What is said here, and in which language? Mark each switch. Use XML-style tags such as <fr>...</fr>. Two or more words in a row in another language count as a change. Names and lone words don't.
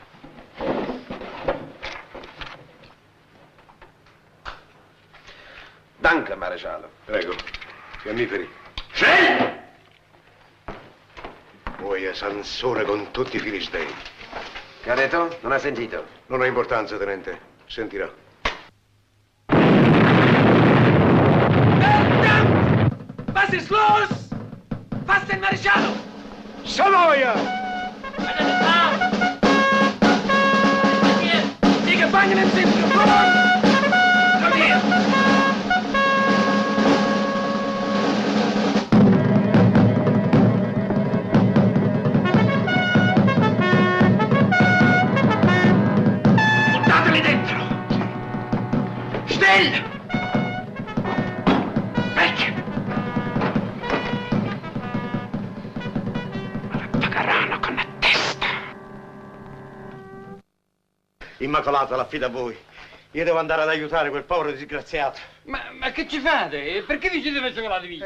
<de>Danke, maresciallo.</de> <it>Prego. Fiammiferi. Scegli! Poi a Sansone con tutti i filistei. Che ha detto? Non ha sentito. Non ha importanza, tenente. Sentirà.</it> <de>Was ist los? Was denn, Maresciallo? Savoia! Die Gefangenen sind geflohen! Komm her!</de> <it>Buttateli dentro!</it> <de>Still! Weg!</de> <it>Pagheranno con la testa! Immacolata, l'affido a voi. Io devo andare ad aiutare quel povero disgraziato. Ma che ci fate? Perché vi siete messo con la divisa?</it>